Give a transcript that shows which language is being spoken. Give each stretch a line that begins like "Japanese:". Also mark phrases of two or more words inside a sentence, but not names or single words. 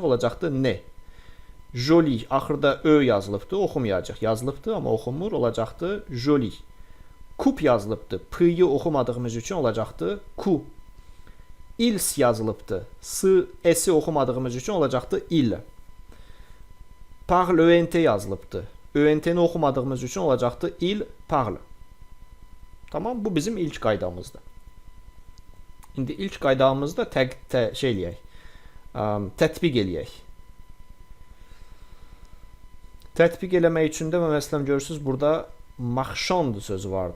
Azerbaijani: Olacaqdı N. Joli axırda Ö yazılıbdır. Oxumayacaq. Yazılıbdır, amma oxunmur. Olacaqdı joli. Kup yazılıbdır. P-yi oxumadığımız üçün olacaqdı ku. İls yazılıbdır. S-i oxumadığımız üçün olacaqdı il. Parle ÖNT yazılıbdır. ÖNT-ni oxumadığımız üçün olacaqdı
French: il parle.
Azerbaijani: Tamam, bu bizim ilk qaydamızdır. İndi ilk qaydamızda tətbiq eləyək. Tətbiq eləmək üçün də məsələn görürsünüz burada marchand sözü vardı.